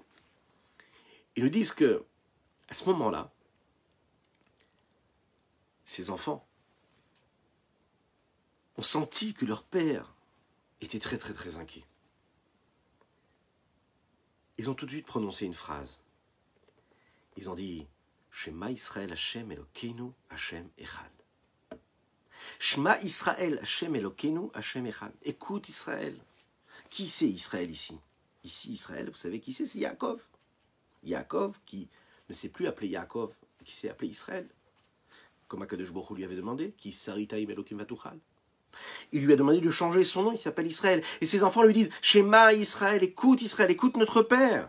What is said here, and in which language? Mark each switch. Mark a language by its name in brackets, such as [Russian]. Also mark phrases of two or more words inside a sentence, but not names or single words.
[French] Ils nous disent que, à ce moment-là, ces enfants ont senti que leur père était très très très inquiet. Ils ont tout de suite prononcé une phrase. Ils ont dit [Hebrew] שמע ישראל השם אלוקינו השם אחד. שמע ישראל השם אלוקינו השם אחד. [French] Écoute Israël. Qui c'est Israël ici? Ici Israël, vous savez qui c'est? C'est Yaakov. Yaakov qui ne s'est plus appelé Yaakov, qui s'est appelé Israël. Comme [Hebrew] הקדוש ברוך הוא [French] lui avait demandé, qui [Hebrew] שרית עם אלוקים ותוכל. [French] Il lui a demandé de changer son nom, il s'appelle Israël. Et ses enfants lui disent [Hebrew] שמע ישראל, [French] écoute notre Père.